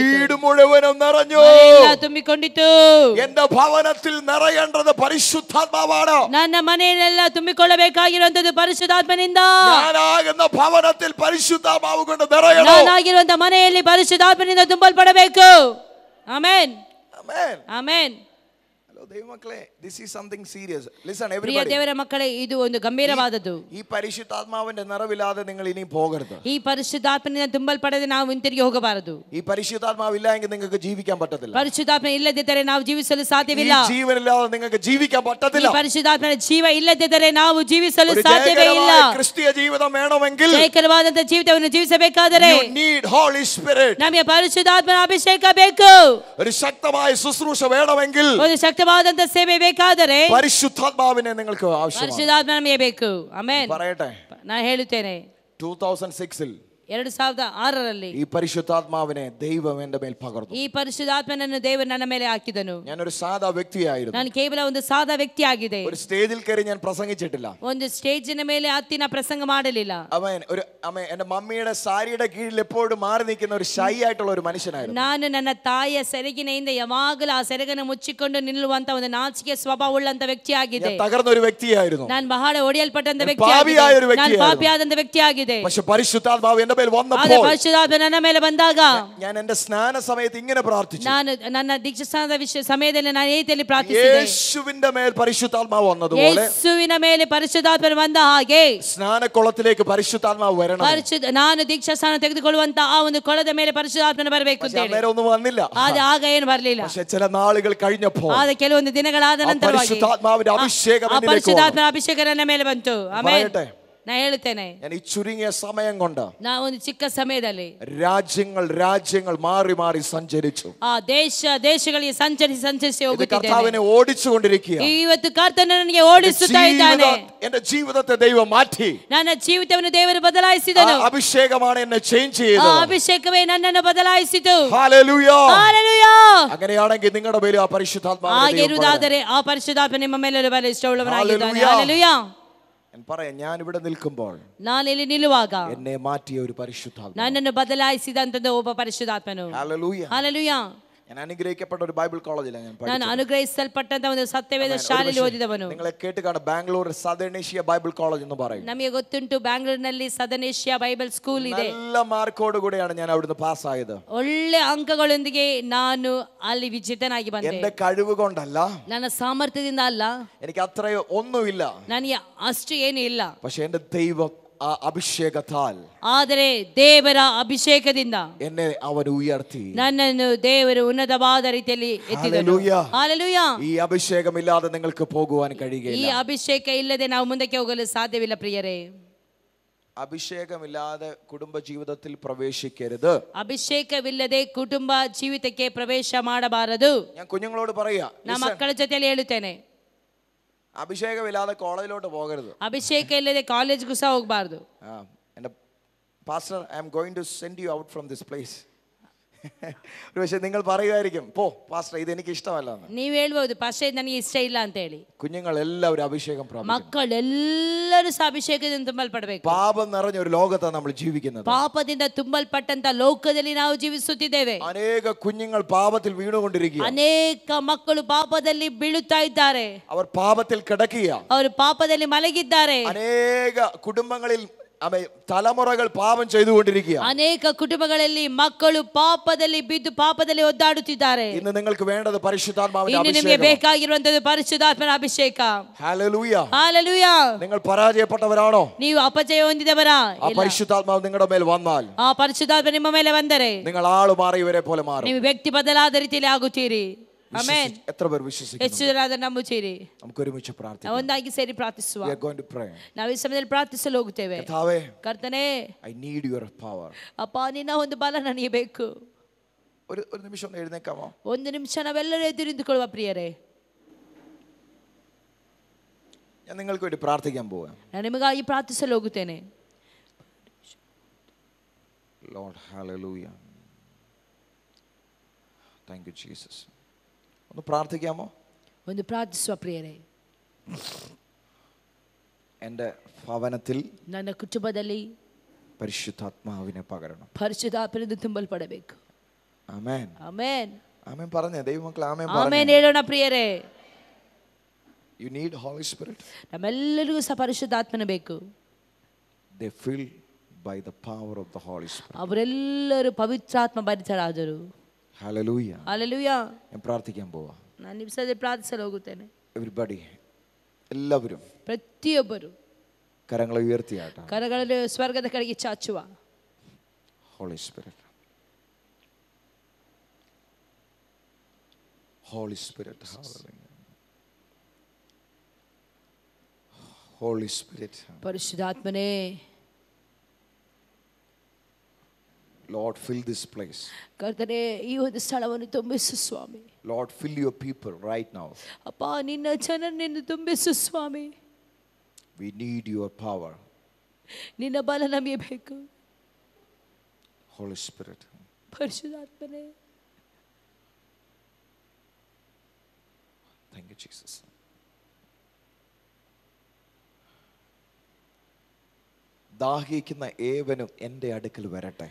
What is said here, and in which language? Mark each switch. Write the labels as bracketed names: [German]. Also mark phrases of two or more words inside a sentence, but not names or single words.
[Malayalam] വീട് മുഴുവനും നിറഞ്ഞു. [Kannada] ಎಲ್ಲ ತುಂಬಿಕೊಂಡಿತು. [Malayalam] എന്റെ ഭവനത്തിൽ നിറയേണ്ടത് പരിശുദ്ധാത്മാവാണ്. [Kannada] ನನ್ನ ಮನೆಯಲ್ಲೆಲ್ಲ ತುಂಬಿಕೊಳ್ಳಬೇಕಾಗಿರುವಂತದ್ದು ಪರಿಶುದ್ಧಾತ್ಮನಿಂದ. [Malayalam] ഞാനാകുന്ന ഭവനത്തിൽ പരിശുദ്ധാത്മാവ് കൊണ്ട് നിറയണം. [Kannada] ನಾನಾಗಿರುವಂತ ಮನೆಯಲ್ಲಿ ಪರಿಶುದ್ಧಾತ್ಮನಿಂದ ತುಂಬಲ್ಪಡಬೇಕು. ಆಮೆನ್. [Malayalam] ആമേൻ. [Kannada] ಆಮೆನ್. [Malayalam] ദൈവമക്കളെ, [English] this is something serious. Listen [Kannada] ಪ್ರಿಯ [English] everybody. [Kannada] ದೇವರ ಮಕ್ಕಳೇ, ಇದು ಒಂದು ಗಂಭೀರವಾದದ್ದು. [Malayalam] ഈ പരിശുദ്ധാത്മാവിന്റെ നിറവില്ലാതെ നിങ്ങൾ ഇനി പോകരുത്. [Kannada] ಈ ಪರಿಶುದ್ಧಾತ್ಮನಿಂದ ತುಂಬಲ್ಪಡದೆ ನಾವು ಹಿಂತಿರುಗಿ ಹೋಗಬಾರದು. [Malayalam] ഈ പരിശുദ്ധാത്മാവ് ഇല്ല എങ്കിൽ നിങ്ങൾക്ക് ജീവിക്കാൻ പറ്റത്തില്ല. [Kannada] ಪರಿಶುದ್ಧಾತ್ಮ ಇಲ್ಲದಿದ್ದರೆ ನಾವು ಜೀವಿಸಲು ಸಾಧ್ಯವಿಲ್ಲ. [Malayalam] ഈ ജീവനില്ലാതെ നിങ്ങൾക്ക് ജീവിക്കാൻ പറ്റത്തില്ല. [Kannada] ಈ ಪರಿಶುದ್ಧಾತ್ಮನ ಜೀವ ಇಲ್ಲದಿದ್ದರೆ ನಾವು ಜೀವಿಸಲು ಸಾಧ್ಯವೇ ಇಲ್ಲ. [Malayalam] ക്രിസ്തീയ ജീവിതം വേണമെങ്കിൽ, [Kannada] ಜಯಕರವಾದಂತ ಜೀವಿತವನ್ನು ಜೀವಿಸಬೇಕಾದರೆ [English] you need Holy Spirit. [Kannada] ನಮಗೆ ಪರಿಶುದ್ಧಾತ್ಮನ ಅಭಿಷೇಕ ಬೇಕು. [Malayalam] ഒരു ശക്തമായ ശുശ്രൂഷ വേണമെങ്കിൽ, [Kannada] ಒಂದು ಶಕ್ತವಾದಂತ ಸೇವೆ ಬೇಕಾದರೆ [Malayalam] പരിശുദ്ധാത്മാവിനെ നിങ്ങൾക്ക് ആവശ്യമാണ്. [Kannada] ಪರಿಶುದ್ಧಾತ್ಮ ನಮಗೆ ಬೇಕು. ಆಮೆನ್. [Malayalam] പറയട്ടെ, [Kannada] ನಾನು ಹೇಳುತ್ತೇನೆ, 2006 2006 [Malayalam] ഈ പരിശുദ്ധാത്മാവിനെ ദൈവം എന്റെ മേൽ പകർന്നു. [Kannada] ಈ ಪರಿಶುದ್ಧಾತ್ಮನನ್ನು ದೇವರು ನನ್ನ ಮೇಲೆ ಹಾಕಿದನು. [Malayalam] ഞാനൊരു സാധാ വ്യക്തിയായിരുന്നു. [Kannada] ನಾನು ಕೇವಲ ಒಂದು ಸಾದಾ ವ್ಯಕ್ತಿ ಆಗಿದೆ. [Malayalam] ഒരു സ്റ്റേജിൽ കയറി ഞാൻ പ്രസംഗിച്ചിട്ടില്ല. [Kannada] ಒಂದು ಸ್ಟೇಜಿನ ಮೇಲೆ ಹತ್ತಿನ ಪ್ರಸಂಗ ಮಾಡಲಿಲ್ಲ. [Malayalam] എന്റെ മമ്മിയുടെ സാരിയുടെ കീഴിൽ എപ്പോഴും മാറി നിൽക്കുന്ന ഒരു ഷൈ ആയിട്ടുള്ള ഒരു മനുഷ്യനായിരുന്നു. [Kannada] ನಾನು ನನ್ನ ತಾಯಿಯ ಸೆರಗಿನಿಂದ ಯಾವಾಗಲೂ ಆ ಸೆರಗನ್ನು ಮುಚ್ಚಿಕೊಂಡು ನಿಲ್ಲುವಂತ ಒಂದು ನಾಚಿಕೆ ಸ್ವಭಾವವುಳ್ಳಂತ ವ್ಯಕ್ತಿ ಆಗಿದೆ. [Malayalam] തകർന്ന ഒരു വ്യക്തിയായിരുന്നു. [Kannada] ನಾನು ಬಹಳ ಒಡೆಯಲ್ಪಟ್ಟಂತ ವ್ಯಕ್ತಿ [Malayalam] പാപിയായ ഒരു [Kannada] ಆಗಿದೆ. ನಾನು [Malayalam] വ്യക്തിയായിരുന്നു. [Kannada] ಪಾಪಿಯಾದಂತ ವ್ಯಕ್ತಿ ಆಗಿದೆ. [Malayalam] പക്ഷെ പരിശുദ്ധാത്മാവ് എന്റെ മേൽ വന്നപ്പോൾ, [Kannada] ಪರಿಶುದ್ಧಾತ್ಮ ನನ್ನ ಮೇಲೆ ಬಂದಾಗ [Malayalam] ഞാൻ എന്റെ സ്നാന സമയത്ത് ഇങ്ങനെ പ്രാർത്ഥിച്ചു. [Kannada] ನಾನು ನನ್ನ ದೀಕ್ಷಾಸ್ನಾನದ ಸಮಯದಲ್ಲಿ ನಾನು ಈ ರೀತಿಯಲ್ಲಿ ಪ್ರಾರ್ಥಿಸಿದೆ. [Malayalam] യേശുവിന്റെ മേൽ പരിശുദ്ധാത്മാവ് വന്നതുപോലെ, [Kannada] ಯೇಸುವಿನ ಮೇಲೆ ಪರಿಶುದ್ಧಾತ್ಮ ಬಂದ ಹಾಗೆ [Malayalam] സ്നാനക്കുളത്തിലേക്ക് പരിശുദ്ധാത്മാവ് വരണം. [Kannada] ನಾನು ದೀಕ್ಷಾಸ್ನಾನ ತೆಗೆದುಕೊಳ್ಳುವಂತ ಆ ಒಂದು ಕೊಳದ ಮೇಲೆ ಪರಿಶುದ್ಧಾತ್ಮನ ಬರಬೇಕು ಅಂತ ಹೇಳಿ. [Malayalam] അന്നേരം ഒന്നും വന്നില്ല. [Kannada] ಆಗ ಏನು ಬರಲಿಲ್ಲ. [Malayalam] പക്ഷെ ചില നാളുകൾ കഴിഞ്ഞപ്പോൾ, [Kannada] ಆದ ಕೆಲವೊಂದು ದಿನಗಳಾದ ನಂತರವಾಗಿ [Malayalam] പരിശുദ്ധാത്മാവിന്റെ അഭിഷേകം [Kannada] ಆ ಪರಿಶುದ್ಧಾತ್ಮನ ಅಭಿಷೇಕ ನನ್ನ ಮೇಲೆ ಬಂತು. ಆಮೆನ್. [Malayalam] പറയട്ടെ, [Kannada] ನಾ ಹೇಳುತ್ತೇನೆ, [Malayalam] ഞാൻ ഈ ചുരുങ്ങിയ സമയം കൊണ്ട് [Kannada] ನಾ ಒಂದು ಚಿಕ್ಕ ಸಮಯದಲ್ಲಿ [Malayalam] രാജ്യങ്ങൾ മാറി മാറി സഞ്ചരിച്ചു. [Kannada] ಆ ದೇಶಗಳಿಗೆ ಸಂಚರಿಸಿ ಹೋಗುತ್ತಿದ್ದೇನೆ. [Malayalam] കർത്താവിനെ ഓടിച്ചുകൊണ്ടിരിക്കുക. [Kannada] ಇವತ್ತು ಕರ್ತನು ನನಗೆ ಓಡಿಸುತ್ತಾ ಇದ್ದಾನೆ. [Malayalam] എന്റെ ജീവിതത്തെ ദൈവം മാറ്റി. [Kannada] ನನ್ನ ಜೀವಿತವನ್ನು ದೇವರು ಬದಲಾಯಿಸಿದನು. [Malayalam] അഭിഷേകമാണ് എന്നെ ചേഞ്ച് ചെയ്തത്. [Kannada] ಆ ಅಭಿಷೇಕವೇ ನನ್ನನ್ನು ಬದಲಾಯಿಸಿತು. [Malayalam] ഹല്ലേലൂയ. [Kannada] ಹಲ್ಲೆಲೂಯಾ. [Malayalam] അങ്ങനെയാണെങ്കിൽ നിങ്ങളുടെ മേലും ആ പരിശുദ്ധാത്മാവിനെ [Kannada] ಹಾಗೆ ಇರುವುದಾದರೆ ಆ ಪರಿಶುದ್ಧಾತ್ಮ ನಿಮ್ಮ ಮೇಲೆ ಬಲ ಇಷ್ಟವುಳ್ಳವನಾಗಿದ್ದಾನೆ. [Malayalam] ഹല്ലേലൂಯಾ. പറയാം, ഞാൻ ഇവിടെ നിൽക്കുമ്പോൾ [Kannada] ನಾನು ಇಲ್ಲಿ ನಿಲ್ಲುವಾಗ [Malayalam] എന്നെ മാറ്റിയ ഒരു പരിശുദ്ധാത്മാവ്, [Kannada] ನನ್ನನ್ನು ಬದಲಾಯಿಸಿದಂತದ್ದು ಒಬ್ಬ ಪರಿಶುದ್ಧಾತ್ಮನು. [Malayalam] ഹല്ലേലൂയ. [Kannada] ಹಲ್ಲೆಲೂಯಾ. [Malayalam] ഞാൻ അനുഗ്രഹിക്കപ്പെട്ട ഒരു ബൈബിൾ കോളേജിലാണ് ഞാൻ [Kannada] ನಾನು ಅನುಗ್ರಹಿಸಲ್ಪಟ್ಟಂತ ಒಂದು ಸತ್ಯವೇದ ಶಾಲೆಯಲ್ಲಿ ಓದಿದವನು. [Malayalam] നിങ്ങളെ കേട്ട് കാണും, ബാംഗ്ലൂർ സദേൺ ഏഷ്യ ബൈബിൾ കോളേജ് എന്ന് പറയും. [Kannada] ನಮಗೆ ಗೊತ್ತುಂಟು, ಬ್ಯಾಂಗ್ಳೂರಿನಲ್ಲಿ ಸದರ್ನ್ ಏಷ್ಯಾ ಬೈಬಲ್ ಸ್ಕೂಲ್ ಇದೆ. [Malayalam] നല്ല മാർക്കോട് കൂടെയാണ് ഞാൻ അവിടുന്ന് പാസ്സായത്. [Kannada] ಒಳ್ಳೆ ಅಂಕಗಳೊಂದಿಗೆ ನಾನು ಅಲ್ಲಿ ವಿಜೇತನಾಗಿ ಬಂದೆ. [Malayalam] എന്റെ കഴിവ് കൊണ്ടല്ല, [Kannada] ನನ್ನ ಸಾಮರ್ಥ್ಯದಿಂದ ಅಲ್ಲ, [Malayalam] എനിക്ക് അത്രയോ ഒന്നുമില്ല. [Kannada] ನನಗೆ ಅಷ್ಟು ಏನು ಇಲ್ಲ. [Malayalam] പക്ഷെ എന്റെ ദൈവം ആ അഭിഷേകത്താൽ, [Kannada] ಆದರೆ ದೇವರ ಅಭಿಷೇಕದಿಂದ [Malayalam] എന്നെ അവൻ ഉയർത്തി. [Kannada] ನನ್ನನ್ನು ದೇವರು ಉನ್ನತವಾದ ರೀತಿಯಲ್ಲಿ ಎತ್ತಿದನು. ಹಲ್ಲೆಲೂಯಾ. [Malayalam] ഈ അഭിഷേകമില്ലാതെ നിങ്ങൾക്ക് പോകുവാൻ [Kannada] ಈ [Malayalam] കഴിയുകയില്ല. [Kannada] ಅಭಿಷೇಕ ಇಲ್ಲದೆ ನಾವು ಮುಂದಕ್ಕೆ ಹೋಗಲು ಸಾಧ್ಯವಿಲ್ಲ ಪ್ರಿಯರೇ. [Malayalam] അഭിഷേകമില്ലാതെ കുടുംബ ജീവിതത്തിൽ പ്രവേശിക്കരുത്. [Kannada] ಅಭಿಷೇಕವಿಲ್ಲದೆ ಕುಟುಂಬ ಜೀವಿತಕ್ಕೆ ಪ್ರವೇಶ ಮಾಡಬಾರದು. [Malayalam] ഞാൻ കുഞ്ഞുങ്ങളോട് പറയാ, [Kannada] ನಾ ಮಕ್ಕಳ ಜೊತೆಯಲ್ಲಿ ಹೇಳುತ್ತೇನೆ, [Malayalam] അഭിഷേകമില്ലാതെ കോളേജിലോട്ട് പോകരുത്. [Kannada] ಅಭಿಷೇಕ ಇಲ್ಲದೆ ಕಾಲೇಜ್ಗೂ ಸಹ ಹೋಗಬಾರದು. [Malayalam] എന്റെ പാസ്റ്റർ, [English] I am going to send you out from this place. [Malayalam] ഒരു പക്ഷേ നിങ്ങൾ പറയുമായിരിക്കും, പോ പാസ്റ്റർ ഇത് എനിക്ക് ഇഷ്ടമല്ല എന്ന്. [Kannada] ನೀವು ಹೇಳ್ಬೋದು ಪಾಸ್ಟರ್ ಇದು ನನಗೆ ಇಷ್ಟ ಇಲ್ಲ ಅಂತ ಹೇಳಿ. [Malayalam] കുഞ്ഞുങ്ങൾ എല്ലാവരും അഭിഷേകം പ്രാപിക്കണം. [Kannada] ಮಕ್ಕಳೆಲ್ಲರೂ ಸಹ ಅಭಿಷೇಕದಿಂದ ತುಂಬಲ್ಪಡಬೇಕು. [Malayalam] പാപം നിറഞ്ഞ ഒരു ലോകത്താണ് നമ്മൾ ജീവിക്കുന്നത്. [Kannada] ಪಾಪದಿಂದ ತುಂಬಲ್ಪಟ್ಟಂತ ಲೋಕದಲ್ಲಿ ನಾವು ಜೀವಿಸುತ್ತಿದ್ದೇವೆ. [Malayalam] അനേക കുഞ്ഞുങ്ങൾ പാപത്തിൽ വീണുകൊണ്ടിരിക്കുക. [Kannada] ಅನೇಕ ಮಕ್ಕಳು ಪಾಪದಲ್ಲಿ ಬೀಳುತ್ತಾ ಇದ್ದಾರೆ. [Malayalam] അവർ പാപത്തിൽ കിടക്കുക. [Kannada] ಅವರು ಪಾಪದಲ್ಲಿ ಮಲಗಿದ್ದಾರೆ. [Malayalam] അനേക കുടുംബങ്ങളിൽ തലമുറകൾ പാപം ചെയ്തുകൊണ്ടിരിക്കുക. [Kannada] ಅನೇಕ ಕುಟುಂಬಗಳಲ್ಲಿ ಮಕ್ಕಳು ಪಾಪದಲ್ಲಿ ಬಿದ್ದು ಪಾಪದಲ್ಲಿ ಒದ್ದಾಡುತ್ತಿದ್ದಾರೆ. [Malayalam] ഇന്ന് നിങ്ങൾക്ക് വേണ്ടത് പരിശുദ്ധാത്മാവിന്റെ [Kannada] ಅಭಿಷೇಕ. ನಿಮಗೆ ಬೇಕಾಗಿರುವಂತದ್ದು ಪರಿಶುದ್ಧಾತ್ಮನ ಅಭಿಷೇಕ. [Malayalam] ഹല്ലേലൂയ. ഹല്ലേലൂയ. നിങ്ങൾ പരാജയപ്പെട്ടവരാണോ? [Kannada] ನೀವು ಅಪಜಯ ಹೊಂದಿದವರಾ? [Malayalam] ആ പരിശുദ്ധാത്മാവ് നിങ്ങളുടെ മേൽ വന്നാൽ, [Kannada] ಆ ಪರಿಶುದ್ಧಾತ್ಮ ನಿಮ್ಮ ಮೇಲೆ ಬಂದರೆ [Malayalam] നിങ്ങൾ ആള് മാറിയവരെ പോലെ മാറും. [Kannada] ನೀವು ವ್ಯಕ್ತಿ ಬದಲಾದ ರೀತಿಯಲ್ಲಿ ಆಗುತ್ತೀರಿ. ಆಮೆನ್. [Malayalam] എത്ര പേർ വിശ്വസിക്കുന്നു? [Kannada] ಹೆಚ್ಚು ಜನ ಅದನ್ನು ನಂಬುತ್ತೀರಿ? [Malayalam] നമുക്ക് ഒരുമിച്ച് പ്രാർത്ഥിക്കാം. [Kannada] ಒಂದಾಗಿ ಸೇರಿ ಪ್ರಾರ್ಥಿಸುವ. [English] We are going to pray. [Kannada] ನಾವು ಈ ಸಮಯದಲ್ಲಿ ಪ್ರಾರ್ಥಿಸಲು ಹೋಗುತ್ತೇವೆ. ಕರ್ತಾವೇ, ಕರ್ತನೇ, [English] I need your power. [Kannada] ಅಪ್ಪ ನಿನ್ನ ಒಂದು ಬಲ ನನಗೆ ಬೇಕು. [Malayalam] ഒരു നിമിഷം ഒന്ന് എഴുന്നേക്കാമോ? [Kannada] ಒಂದು ನಿಮಿಷ ನಾವೆಲ್ಲರೂ ಎದ್ದು ನಿಂತುಕೊಳ್ಳುವ ಪ್ರಿಯರೇ. [Malayalam] ഞാൻ നിങ്ങൾക്ക് വേണ്ടി പ്രാർത്ഥിക്കാൻ പോവാം. [Kannada] ನಾನು ನಿಮಗಾಗಿ ಪ್ರಾರ್ಥಿಸಲು ಹೋಗುತ್ತೇನೆ. [English] Lord, hallelujah. Thank you Jesus. [Malayalam] ഒന്ന് പ്രാർത്ഥിക്കാമോ? [Kannada] ಒಂದು ಪ್ರಾರ್ಥಿಸುವ ಪ್ರಿಯರೇ. [Malayalam] എൻ്റെ ഭവനത്തിൽ [Kannada] ನನ್ನ ಕುಟುಂಬದಲ್ಲಿ [Malayalam] പരിശുദ്ധാത്മാവിനെ പകരണം. [Kannada] ಪರಿಶುದ್ಧಾತ್ಮದಿಂದ ತುಂಬಲ್ಪಡಬೇಕು. [Malayalam] ആമേൻ. [Kannada] ಆಮೆನ್. [Malayalam] ആമേൻ പറഞ്ഞേ ദൈവമക്കളെ, ആമേൻ [Kannada] ಆಮೆನ್ [Malayalam] പറഞ്ഞേ. [Kannada] ಹೇಳೋಣ ಪ್ರಿಯರೇ. [English] You need Holy Spirit. [Kannada] ನಮ್ಮೆಲ್ಲರಿಗೂ ಸಹ ಪರಿಶುದ್ಧಾತ್ಮನ ಬೇಕು. [English] They filled by the power of the Holy Spirit. [Kannada] ಅವರೆಲ್ಲರೂ ಪವಿತ್ರಾತ್ಮ ಭರಿತರಾದರು. [English] Hallelujah. [Malayalam] ഹല്ലേലൂയ. ഞാൻ പ്രാർത്ഥിക്കാൻ പോവാ. [Kannada] ನಾನು ನಿಮಿಷದಲ್ಲಿ ಪ್ರಾರ್ಥಿಸಲು ಹೋಗುತ್ತೇನೆ. [English] Everybody, [Malayalam] എല്ലാവരും [Kannada] ಪ್ರತಿಯೊಬ್ಬರು [Malayalam] കരങ്ങളെ ഉയർത്തിയാട്ടെ. [Kannada] ಕರಗಳನ್ನು ಸ್ವರ್ಗದ ಕಡೆಗೆ ಚಾಚುವ. [English] Holy Spirit. Holy Spirit. Hallelujah. Holy Spirit. [Kannada] ಪರಿಶುದ್ಧಾತ್ಮನೇ. [English] Lord, fill this place. [Kannada] ಕರ್ತನೇ, ಈ ಒಂದು ಸ್ಥಳವನ್ನು ತುಂಬಿಸು ಸ್ವಾಮಿ. [English] Lord, fill your people right now. [Kannada] ಅಪ್ಪ ನಿನ್ನ ಜನರನ್ನು ತುಂಬಿಸು ಸ್ವಾಮಿ. [English] We need your power. [Kannada] ನಿನ್ನ ಬಲ ನಮಗೆ ಬೇಕು. [English] Holy Spirit. [Kannada] ಪರಿಶುದ್ಧಾತ್ಮನೇ. [English] Thank you Jesus. [Malayalam] ദാഹിക്കുന്ന ഏവനും എൻ്റെ അടുക്കൽ വരട്ടെ.